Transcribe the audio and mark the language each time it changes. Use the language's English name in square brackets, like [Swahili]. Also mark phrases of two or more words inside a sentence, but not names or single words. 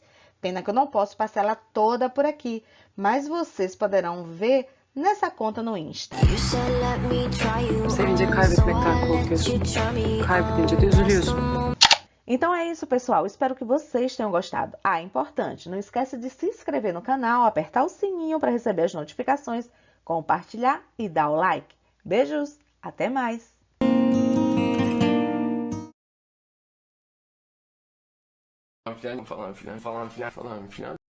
[Portuguese] Pena que eu não posso passar ela toda por aqui, mas vocês poderão ver nessa conta no Insta. [Turkish] Sevince kaybetmekten korkuyorsun. Kaybedince de üzülüyorsun. [Portuguese] Então é isso, pessoal. Espero que vocês tenham gostado. Ah, importante, não esquece de se inscrever no canal, apertar o sininho para receber as notificações, compartilhar e dar o like. Beijos, até mais! [Turkish] Falan filan.